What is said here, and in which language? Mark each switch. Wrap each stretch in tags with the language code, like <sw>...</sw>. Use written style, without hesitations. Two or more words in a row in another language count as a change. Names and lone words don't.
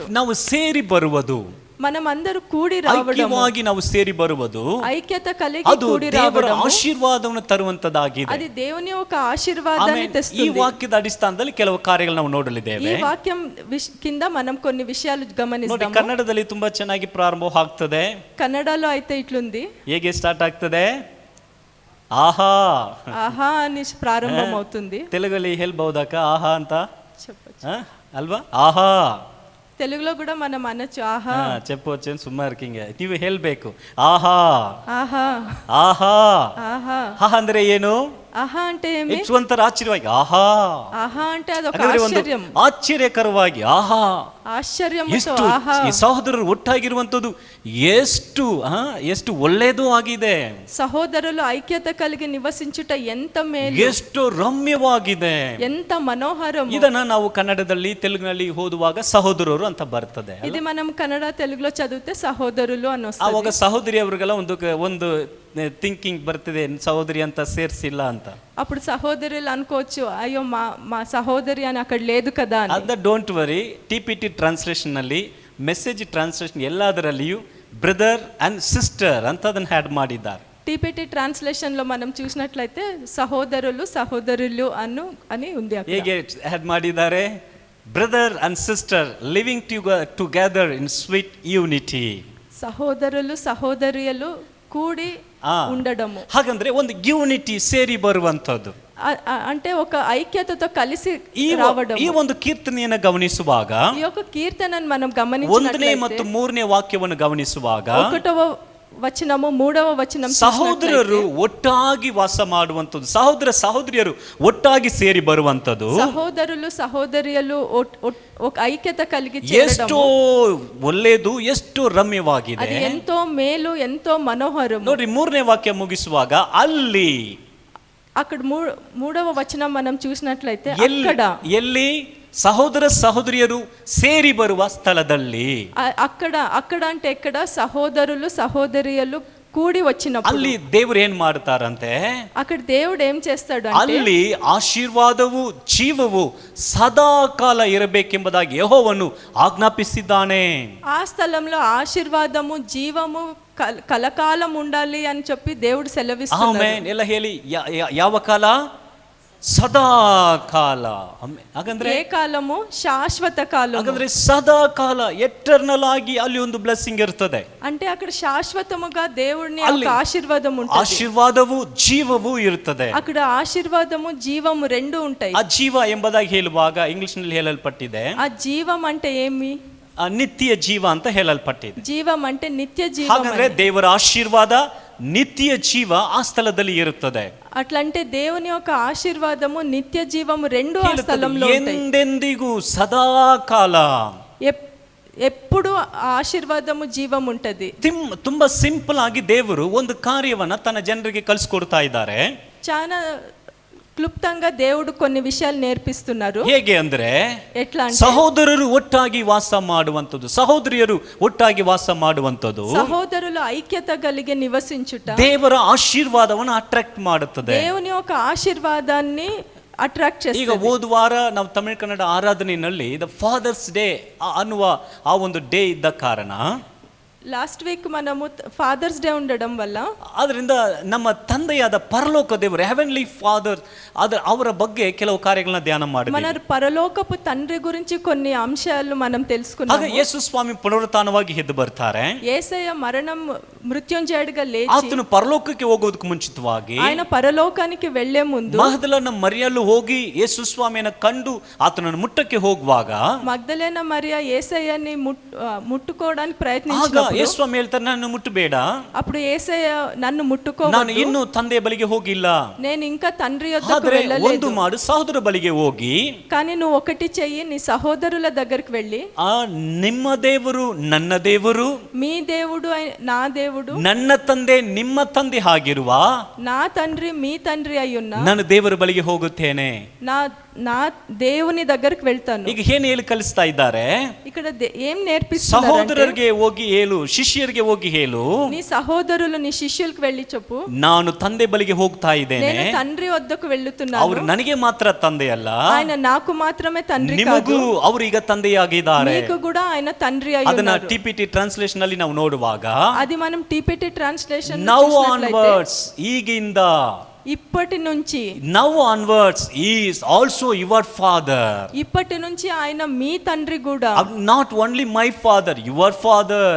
<kn>ನಾವು ಸೇರಿ ಬರುವುದು,</kn> <te>మనం అందరూ కూడి రావడం,</te> <kn>ಐಕ್ಯವಾಗಿ ನಾವು ಸೇರಿ ಬರುವುದು,</kn> <te>ఐక్యత కలిగి</te> <kn>ಅದು</kn> <te>కూడి</te> <kn>ದೇವರ</kn> <te>రావడం,</te> <kn>ಆಶೀರ್ವಾದವನ್ನು ತರುವಂತದ್ದಾಗಿದೆ.</kn> <te>అది దేవుని యొక్క ఆశీర్వాదాన్ని</te> <kn>ಈ</kn> <te>తెస్తుంది.</te> <kn>ವಾಕ್ಯದ ಅಡಿಸ್ಥಾನದಲ್ಲಿ ಕೆಲವು ಕಾರ್ಯಗಳು ನಾವು</kn> <te>ఈ</te> <kn>ನೋಡಲಿದ್ದೇವೆ.</kn> <te>వాక్యం కింద మనం కొన్ని విషయాలు</te> <kn>ನೋಡಿ,</kn> <te>గమనిస్తాము.</te> <kn>ಕನ್ನಡದಲ್ಲಿ ತುಂಬಾ ಚೆನ್ನಾಗಿ ಪ್ರಾರಂಭ ಆಗ್ತದೆ.</kn> <te>కన్నడలో అయితే ఇట్లుంది,</te> <kn>ಹೇಗೆ ಸ್ಟಾರ್ಟ್ ಆಗ್ತದೆ? ಆಹಾ</kn> <te>ఆహా అని ప్రారంభం అవుతుంది.</te> <kn>ತೆಲುಗಲ್ಲಿ ಹೇಳ್ಬಹುದಾಕ ಆಹಾ ಅಂತ?</kn> <te>చెప్పచ్చు.</te> <kn>ಅಲ್ವಾ? ಆಹಾ</kn> <te>తెలుగులో కూడా మనం అనొచ్చు ఆహా. చెప్పవచ్చు అని</te> <kn>సుಮ್ಮನೆ ಇರ್ಕಿಂಗೆ ನೀವು ಹೇಳ್ಬೇಕು ಆಹಾ ಆಹಾ ಆಹಾ ಆಹಾ. ಆಹಾ ಅಂದ್ರೆ ಏನು?</kn> <te>ಆಹಾ అంటే ఏమి?</te> <kn>ಇಟ್ಸ್ ಒಂಥರ ಆಶ್ಚರ್ಯವಾಗಿ ಆಹಾ.</kn> <te>ಆಹಾ అంటే అదొక</te> <kn>ಹಾಗಾದ್ರೆ ಒಂದು</kn> <te>ಆಶ್ಚರ್యం,</te> <kn>ಆಶ್ಚರ್ಯಕರವಾಗಿ ಆಹಾ.</kn> <te>ಆಶ್ಚರ್ಯముతో</te> <kn>ಎಷ್ಟು ಆಹಾ. ಈ ಸಹೋದರರು ಒಟ್ಟಾಗಿರುವಂತದ್ದು ಎಷ್ಟು ಒಳ್ಳೇದು ಆಗಿದೆ.</kn> <te>సహోదరులు ఐక్యత కలిగి నివసించుట ఎంత మేలు,</te> <kn>ಎಷ್ಟು ರಮ್ಯವಾಗಿದೆ,</kn> <te>ఎంత మనోహరం.</te> <kn>ಇದನ್ನ ನಾವು ಕನ್ನಡದಲ್ಲಿ ತೆಲುಗಿನಲ್ಲಿ ಓದುವಾಗ ಸಹೋದರರು ಅಂತ ಬರ್ತದೆ.</kn> <te>ఇది మనం కన్నడ తెలుగులో చదివితే సహోదరులు అని వస్తుంది.</te> <kn>ಆವಾಗ ಸಹೋದರಿ ಅವರಿಗೆಲ್ಲ ಒಂದು ಥಿಂಕಿಂಗ್ ಬರ್ತದೆ, ಸಹೋದರಿ ಅಂತ ಸೇರ್ಸಿಲ್ಲ ಅಂತ.</kn> <te>అప్పుడు సహోదరులు అనుకోవచ్చు అయ్యో మా సహోదరి అని అక్కడ లేదు కదా అని.</te> <kn>ಅದ</kn> <en>don't worry,</en> <kn>TPT ಟ್ರಾನ್ಸ್ಲೇಷನ್ ನಲ್ಲಿ,</kn> <en>message translation</en> <kn>ಎಲ್ಲದರಲ್ಲಿಯೂ</kn> <en>brother and sister</en> <kn>ಅಂತ ಅದನ್ನ ಆಡ್ ಮಾಡಿದ್ದಾರೆ.</kn> <te>TPT ట్రాన్స్లేషన్ లో మనం చూసినట్లయితే సహోదరులు సహోదరులు అని ఉంది అక్కడ.</te> <kn>ಹೇಗೆ ಆಡ್ ಮಾಡಿದ್ದಾರೆ?</kn> <en>brother and sister living together in sweet unity.</en> <te>సహోదరులు సహోదరియలు కూడి ఉండడము.</te> <kn>ಹಾಗಂದ್ರೆ ಒಂದು ಯೂನಿಟಿ ಸೇರಿ ಬರುವಂತದ್ದು,</kn> <te>అంటే ఒక ఐక్యతతో కలిసి రావడం.</te> <kn>ಈ ಒಂದು ಕೀರ್ತನೆಯನ್ನು ಗಮನಿಸುವಾಗ,</kn> <te>ఈ యొక్క కీర్తనను మనం</te> <kn>1ನೇ</kn> <te>గమనించినట్లయితే</te> <kn>ಮತ್ತು 3ನೇ ವಾಕ್ಯವನ್ನು ಗಮನಿಸುವಾಗ,</kn> <te>1వ వచనము 3వ వచనం</te> <kn>ಸಹೋದರರು ಒಟ್ಟಾಗಿ ವಾಸ ಮಾಡುವಂಥದ್ದು, ಸಹೋದರ ಸಹೋದರಿಯರು ಒಟ್ಟಾಗಿ ಸೇರಿ ಬರುವಂಥದ್ದು,</kn> <te>సహోదరులు సహోదరియలు ఒక ఐక్యత కలిగి</te> <kn>ಎಷ್ಟೋ ಒಳ್ಳೆಯದು, ಎಷ್ಟು ರಮ್ಯವಾಗಿದೆ.</kn> <te>అది ఎంతో మేలు, ఎంతో మనోహరం.</te> <kn>ನೋಡ್ರಿ, 3ನೇ ವಾಕ್ಯ ಮುಗಿಸುವಾಗ ಅಲ್ಲಿ</kn> <te>అక్కడ 3వ వచనం మనం చూసినట్లయితే అక్కడ</te> <kn>ಎಲ್ಲಿ ಸಹೋದರ ಸಹೋದರಿಯರು ಸೇರಿ ಬರುವ ಸ್ಥಳದಲ್ಲಿ,</kn> <te>అక్కడ అంటే ఎక్కడ సహోదరులు సహోదరియలు కూడి వచ్చినప్పుడు</te> <kn>ಅಲ್ಲಿ ದೇವರು ಏನ್ ಮಾಡ್ತಾರಂತೆ,</kn> <te>అక్కడ దేవుడు ఏం చేస్తాడు అంటే</te> <kn>ಅಲ್ಲಿ ಆಶೀರ್ವಾದವು ಜೀವವು ಸದಾಕಾಲ ಇರಬೇಕೆಂಬುದಾಗಿ ಯೆಹೋವನು ಆಜ್ಞಾಪಿಸಿದ್ದಾನೆ.</kn> <te>ఆ స్థలంలో ఆశీర్వాదము జీవము కలకాలం ఉండాలి అని చెప్పి దేవుడు సెలవిస్తున్నాడు.</te> <kn>ಆಮೆನ್. ಎಲ್ಲ ಹೇಳಿ, ಯಾವ ಕಾಲ? ಸದಾಕಾಲ. ಹಾಗಂದ್ರೆ</kn> <te>ఏ కాలము? శాశ్వత కాలం.</te> <kn>ಹಾಗಂದ್ರೆ ಸದಾಕಾಲ, ಎಟರ್ನಲ್ ಆಗಿ ಅಲ್ಲಿ ಒಂದು ಬ್ಲೆಸ್ಸಿಂಗ್ ಇರ್ತದೆ.</kn> <te>అంటే అక్కడ శాశ్వతముగా దేవుడిని ఒక ఆశీర్వాదం ఉంటుంది.</te> <kn>ಆಶೀರ್ವಾದವು ಜೀವವು ಇರ್ತದೆ.</kn> <te>అక్కడ ఆశీర్వాదము జీవము రెండు ఉంటాయి.</te> <kn>ಆ ಜೀವ ಎಂಬುದಾಗಿ ಹೇಳುವಾಗ ಇಂಗ್ಲಿಷ್ ನಲ್ಲಿ ಹೇಳಲ್ಪಟ್ಟಿದೆ,</kn> <te>ఆ జీవం అంటే ఏమి?</te> <kn>ನಿತ್ಯ ಜೀವ ಅಂತ ಹೇಳಲ್ಪಟ್ಟಿದೆ.</kn> <te>జీవం అంటే నిత్య జీవం.</te> <kn>ಹಾಗಂದ್ರೆ ದೇವರ ಆಶೀರ್ವಾದ, ನಿತ್ಯ ಜೀವ ಆ ಸ್ಥಳದಲ್ಲಿ ಇರುತ್ತದೆ.</kn> <te>అట్లంటే దేవుని యొక్క ఆశీర్వాదము నిత్య జీవము రెండు ఆ స్థలంలో ఉంటాయి.</te> <kn>ಎಂದೆಂದಿಗೂ ಸದಾಕಾಲ</kn> <te>ఎప్పుడు ఆశీర్వాదము జీవం ఉంటది.</te> <kn>ತುಂಬಾ ಸಿಂಪಲ್ ಆಗಿ ದೇವರು ಒಂದು ಕಾರ್ಯವನ್ನ ತನ್ನ ಜನರಿಗೆ ಕಲಿಸ್ಕೊಡ್ತಾ ಇದ್ದಾರೆ.</kn> <te>చాలా క్లుప్తంగా దేవుడు కొన్ని విషయాలు నేర్పిస్తున్నారు.</te> <kn>ಹೇಗೆ ಅಂದ್ರೆ,</kn> <te>ఎట్లా అంటే</te> <kn>ಸಹೋದರರು ಒಟ್ಟಾಗಿ ವಾಸ ಮಾಡುವಂಥದ್ದು, ಸಹೋದರಿಯರು ಒಟ್ಟಾಗಿ ವಾಸ ಮಾಡುವಂಥದ್ದು,</kn> <te>సహోదరులు ఐక్యత కలిగి నివసించుట</te> <kn>ದೇವರ ಆಶೀರ್ವಾದವನ್ನು ಅಟ್ರಾಕ್ಟ್ ಮಾಡುತ್ತದೆ.</kn> <te>దేవుని యొక్క ఆశీర్వాదాన్ని ಅಟ್ರಾಕ್ಟ್ చేస్తుంది.</te> <kn>ಈಗ ಹೋದ ವಾರ ನಾವು ತಮಿಳು ಕನ್ನಡ ಆರಾಧನೆಯಲ್ಲಿ ದ ಫಾದರ್ಸ್ ಡೇ ಅನ್ನುವ ಆ ಒಂದು ಡೇ ಇದ್ದ ಕಾರಣ,</kn> <en>last week</en> <te>మనము ఫాదర్స్ డే ఉండడం వల్ల,</te> <kn>ಅದರಿಂದ ನಮ್ಮ ತಂದೆಯಾದ ಪರಲೋಕ ದೇವರು,</kn> <en>heavenly father,</en> <kn>ಅವರ ಬಗ್ಗೆ ಕೆಲವು ಕಾರ್ಯಗಳನ್ನ ಧ್ಯಾನ ಮಾಡಿದ್ವಿ.</kn> <te>మన పరలోకపు తండ్రి గురించి కొన్ని అంశాలు మనం తెలుసుకున్నాము.</te> <kn>ಆಗ ಯೇಸು ಸ್ವಾಮಿ ಪುನರುತ್ಥಾನವಾಗಿ ಎದ್ದು ಬರ್ತಾರೆ.</kn> <te>యేసయ్య మరణం మృత్యుంజయుడిగా లేచి</te> <kn>ಆತನು ಪರಲೋಕಕ್ಕೆ ಹೋಗೋದಕ್ಕೆ ಮುಂಚಿತವಾಗಿ</kn> <te>ఆయన పరలోకానికి వెళ్లే ముందు</te> <kn>ಮಗ್ದಲನ ಮರಿಯಲು ಹೋಗಿ ಯೇಸು ಸ್ವಾಮಿಯನ್ನು ಕಂಡು ಆತನನ್ನು ಮುಟ್ಟಕ್ಕೆ ಹೋಗುವಾಗ,</kn> <te>మగ్దలేన మరియా యేసయ్యని ముట్టుకోవడానికి</te> <kn>ಆಗ</kn> <te>ప్రయత్నించినప్పుడు</te> <kn>ಯೇಸು ಸ್ವಾಮಿ ಹೇಳ್ತಾರೆ, ನನ್ನ ಮುಟ್ಟಬೇಡ,</kn> <te>అప్పుడు యేసయ్య నన్ను</te> <kn>ನಾನು</kn> <te>ముట్టుకోవద్దు,</te> <kn>ಇನ್ನೂ ತಂದೆಯ ಬಳಿಗೆ ಹೋಗಿಲ್ಲ,</kn> <te>నేను ఇంకా తండ్రి యొద్దకు</te> <kn>ಆದ್ರೆ</kn> <te>వెళ్ళలేదు,</te> <kn>ಒಂದು ಮಾಡು, ಸಹೋದರ ಬಳಿಗೆ ಹೋಗಿ,</kn> <te>కానీ నువ్వు ఒకటి చెయ్యి, నీ సహోదరుల దగ్గరికి వెళ్ళి,</te> <kn>ಆ ನಿಮ್ಮ ದೇವರು ನನ್ನ ದೇವರು,</kn> <te>మీ దేవుడు నా దేవుడు,</te> <kn>ನನ್ನ ತಂದೆ ನಿಮ್ಮ ತಂದೆ ಆಗಿರುವ</kn> <te>నా తండ్రి మీ తండ్రి అయ్యున్నా</te> <kn>ನಾನು ದೇವರ ಬಳಿಗೆ ಹೋಗುತ್ತೇನೆ.</kn> <te>నా దేవుని దగ్గరికి వెళ్తాను.</te> <kn>ಈಗ ಏನ್ ಹೇಳಿ ಕಲಿಸ್ತಾ ಇದ್ದಾರೆ?</kn> <te>ఇక్కడ ఏం నేర్పిస్తున్నారు?</te> <kn>ಸಹೋದರರಿಗೆ ಹೋಗಿ ಹೇಳು, ಶಿಷ್ಯರಿಗೆ ಹೋಗಿ ಹೇಳು,</kn> <te>నీ సహోదరులు నీ శిష్యులకు వెళ్ళి చెప్పు,</te> <kn>ನಾನು ತಂದೆ ಬಳಿಗೆ ಹೋಗ್ತಾ ಇದ್ದೇನೆ,</kn> <te>నేను తండ్రి వద్దకు వెళ్తున్నాను,</te> <kn>ಅವರು ನನಗೆ ಮಾತ್ರ ತಂದೆ ಅಲ್ಲ,</kn> <te>ఆయన నాకు మాత్రమే తండ్రి కాదు,</te> <kn>ನಿಮಗೂ ಅವರು ಈಗ ತಂದೆಯಾಗಿದ್ದಾರೆ.</kn> <te>నీకు కూడా ఆయన తండ్రి అయి</te> <kn>ಅದನ್ನ</kn> <te>ఉన్నారు.</te> <kn>TPT ಟ್ರಾನ್ಸ್ಲೇಷನ್ ಅಲ್ಲಿ ನಾವು ನೋಡುವಾಗ,</kn> <te>అది మనం TPT ట్రాన్స్లేషన్</te> <en>now onwards, ಈಗಿಂದ,</en> <te>ఇప్పటి నుంచి,</te> <en>now onwards is also your father,</en> <te>ఇప్పటి నుంచి ఆయన మీ తండ్రి కూడా,</te> <en>not only my father, your father.</en>